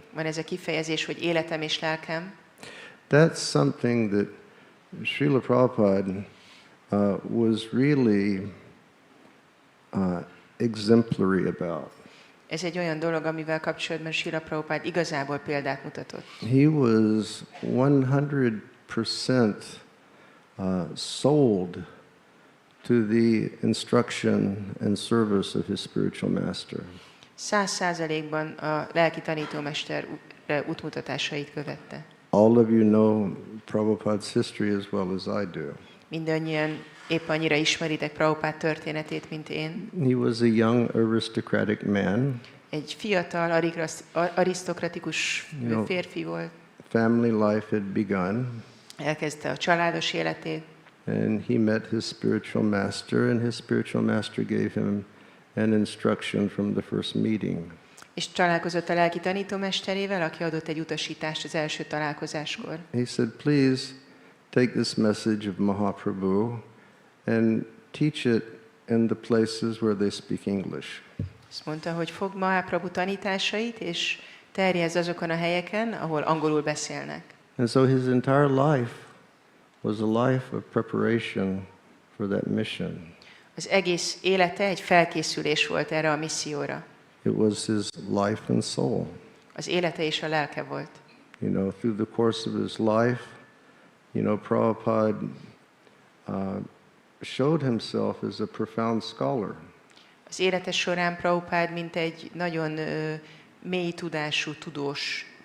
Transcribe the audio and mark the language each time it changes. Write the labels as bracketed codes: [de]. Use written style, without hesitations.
[hu] Van ez a kifejezés, hogy életem és lelkem. [en] That's something that Srila Prabhupada was really exemplary about. [hu] Ez egy olyan dolog, amivel kapcsolatban Srila Prabhupada igazából példát mutatott. [en] He was 100% sold to the instruction and service of his spiritual master. [hu] 100%-ban a lelki tanítómester útmutatásait követte. [en] All of you know Prabhupada's history as well as I do. [hu] Mindannyian épp annyira ismeritek Prabhupád történetét, mint én. [en] He was a young aristocratic man. [hu] Egy fiatal, arisztokratikus férfi volt. [en] Family life had begun. [hu] Elkezdte a családos életét. [en] And he met his spiritual master, and his spiritual master gave him an instruction from the first meeting. [hu] És találkozott a lelki tanítómesterével, aki adott egy utasítást az első találkozáskor. [en] He said, please take this message of Mahaprabhu and teach it in the places where they speak English. [hu] Azt mondta, hogy fogd Mahaprabhu tanításait, és terjezd azokon a helyeken, ahol angolul beszélnek. [en] And so his entire life was a life of preparation for that mission. [hu] Az egész élete egy felkészülés volt erre a misszióra. [en] It was his life and soul. [hu] Az élete és a lelke volt. [en] You know, through the course of his life, you know, Prabhupada showed himself as a profound scholar. [hu] Az élete során Prabhupád mint egy nagyon mély tudású tudós.